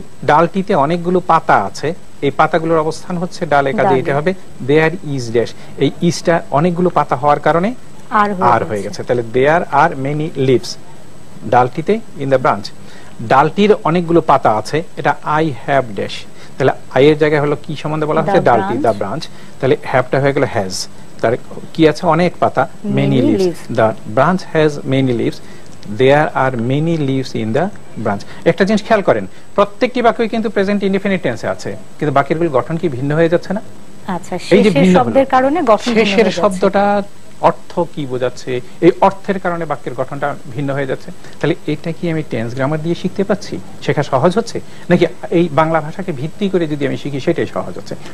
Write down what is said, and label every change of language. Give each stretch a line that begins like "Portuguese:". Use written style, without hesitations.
Bangla: ডালটিতে অনেকগুলো পাতা আছে, এই পাতাগুলোর অবস্থান হচ্ছে ডালে, কাজে এটা হবে
English: there is dash।
Bangla: এই ইসটা অনেকগুলো পাতা হওয়ার কারণে আর হয়ে গেছে। তাহলে
English: there are many leaves
Bangla: ডালটিতে
English: in the branch।
Bangla: ডালটির অনেকগুলো পাতা আছে, এটা
English: I have dash।
Bangla: তাহলে I এর জায়গায় হলো কি সম্বন্ধে বলা হচ্ছে? ডালটি,
English: the branch।
Bangla: তাহলে হ্যাভটা হয়ে গেল হ্যাজ। তার কি আছে? অনেক পাতা,
English: many leaves। the branch has many leaves, there are many leaves in the branch।
Bangla: একটা জিনিস খেয়াল করেন, প্রত্যেকটি বাক্যই কিন্তু প্রেজেন্ট ইনডিফিনিট টেন্সে আছে, কিন্তু বাক্যের গঠন কি ভিন্ন হয়ে যাচ্ছে না? আচ্ছা, শেষের শব্দের কারণে গঠন ভিন্ন হয়ে যাচ্ছে। শেষের শব্দটা অর্থ কি বোঝাচ্ছে, এই অর্থের কারণে বাক্যের গঠনটা ভিন্ন হয়ে যাচ্ছে। তাহলে এটা কি আমি টেন্স গ্রামার দিয়ে শিখতে পাচ্ছি? শেখা সহজ হচ্ছে, নাকি এই বাংলা ভাষাকে ভিত্তি করে যদি আমি শিখি সেটাই সহজ হচ্ছে?